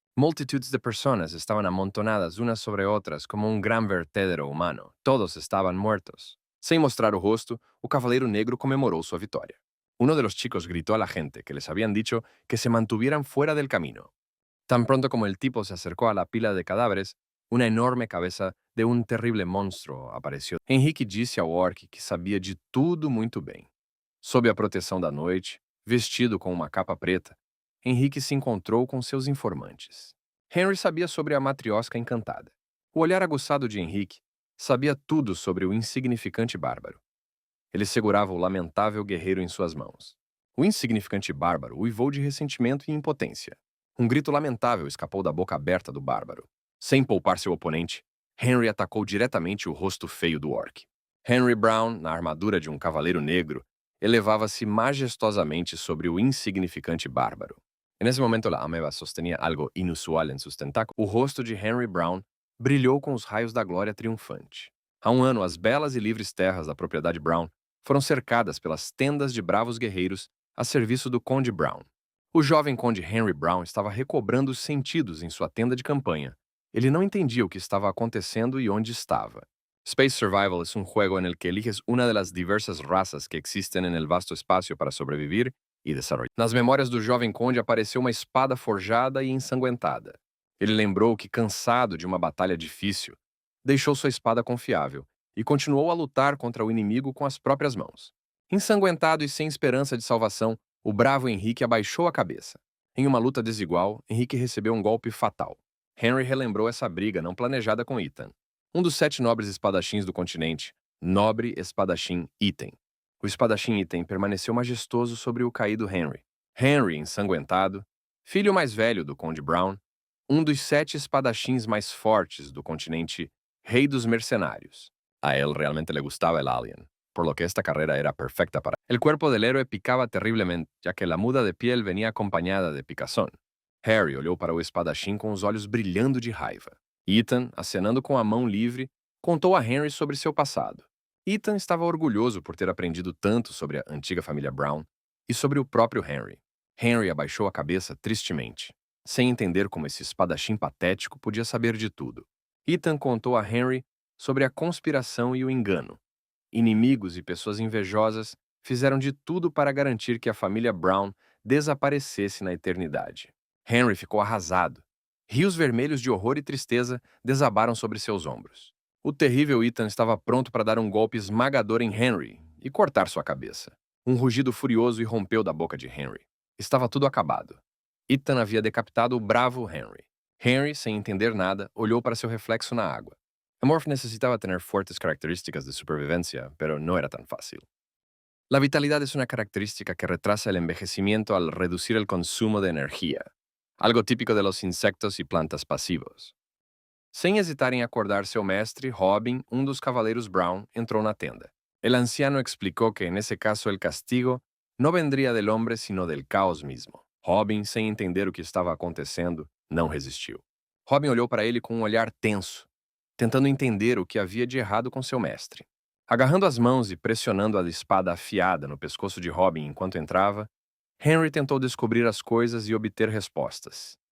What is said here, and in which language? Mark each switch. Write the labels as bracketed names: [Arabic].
[Spanish] Multitudes de personas estaban amontonadas unas sobre otras como un gran vertedero humano. Todos estaban muertos. [Portuguese] Sem mostrar o rosto, o Cavaleiro Negro comemorou sua vitória. [Spanish] Uno de los chicos gritó a la gente que les habían dicho que se mantuvieran fuera del camino. Tan pronto como el tipo se acercó a la pila de cadáveres, una enorme cabeza de un terrible [Portuguese] monstro [Spanish] apareció. [Portuguese] Henrique disse ao orc que sabia de tudo muito bem. Sob a proteção da noite, vestido com uma capa preta, Henrique se encontrou com seus informantes. Henry sabia sobre a matriosca encantada. O olhar aguçado de Henrique sabia tudo sobre o insignificante bárbaro. Ele segurava o lamentável guerreiro em suas mãos. O insignificante bárbaro uivou de ressentimento e impotência. Um grito lamentável escapou da boca aberta do bárbaro. Sem poupar seu oponente, Henry atacou diretamente o rosto feio do orc. Henry Brown, na armadura de um cavaleiro negro, elevava-se majestosamente sobre o insignificante bárbaro. Nesse momento, a ameba [Spanish] sostenía [Portuguese] algo inusual em seus tentáculos. O rosto de Henry Brown brilhou com os raios da glória triunfante. Há um ano, as belas e livres terras da propriedade Brown foram cercadas pelas tendas de bravos guerreiros a serviço do Conde Brown. O jovem Conde Henry Brown estava recobrando os sentidos em sua tenda de campanha. Ele não entendia o que estava acontecendo e onde estava. [Spanish] Space Survival es un juego en el que eliges una de las diversas razas que existen en el vasto espacio para sobrevivir e desarrollar. [Portuguese] Nas memórias do jovem conde apareceu uma espada forjada e ensanguentada. Ele lembrou que, cansado de uma batalha difícil, deixou sua espada confiável e continuou a lutar contra o inimigo com as próprias mãos. Ensanguentado e sem esperança de salvação, o bravo Henrique abaixou a cabeça. Em uma luta desigual, Henrique recebeu um golpe fatal. Henry relembrou essa briga não planejada com Ethan, um dos 7 nobres espadachins do continente, nobre espadachim Ethan. O espadachim Ethan permaneceu majestoso sobre o caído Henry. Henry, ensanguentado, filho mais velho do Conde Brown, um dos 7 espadachins mais fortes do continente, rei dos mercenários. [Spanish] A él realmente le gustaba el alien, por lo que esta carrera era perfecta para él. El cuerpo del héroe picaba terriblemente, ya que la muda de piel venía acompañada de picazón. [Portuguese] Harry olhou para o espadachim com os olhos brilhando de raiva. Ethan, acenando com a mão livre, contou a Henry sobre seu passado. Ethan estava orgulhoso por ter aprendido tanto sobre a antiga família Brown e sobre o próprio Henry. Henry abaixou a cabeça tristemente, sem entender como esse espadachim patético podia saber de tudo. Ethan contou a Henry sobre a conspiração e o engano. Inimigos e pessoas invejosas fizeram de tudo para garantir que a família Brown desaparecesse na eternidade. Henry ficou arrasado. Rios vermelhos de horror e tristeza desabaram sobre seus ombros. O terrível Ethan estava pronto para dar um golpe esmagador em Henry e cortar sua cabeça. Um rugido furioso irrompeu da boca de Henry. Estava tudo acabado. Ethan havia decapitado o bravo Henry. Henry, sem entender nada, olhou para seu reflexo na água. [Spanish] Morph necesitaba tener fuertes características de supervivencia, pero no era tan fácil. La vitalidad es una característica que retrasa el envejecimiento al reducir el consumo de energía, algo típico de los insectos y plantas pasivos. [Portuguese] Sem hesitar em acordar seu mestre, Robin, um dos cavaleiros Brown, entrou na tenda. [Spanish] El anciano explicó que en ese caso el castigo no vendría del hombre sino del caos mismo. [Portuguese] Robin, sem entender o que estava acontecendo, não resistiu. Robin olhou para ele com um olhar tenso, tentando entender o que havia de errado com seu mestre. Agarrando as mãos e pressionando a espada afiada no pescoço de Robin enquanto entrava, Henry tentou descobrir as coisas e obter respostas.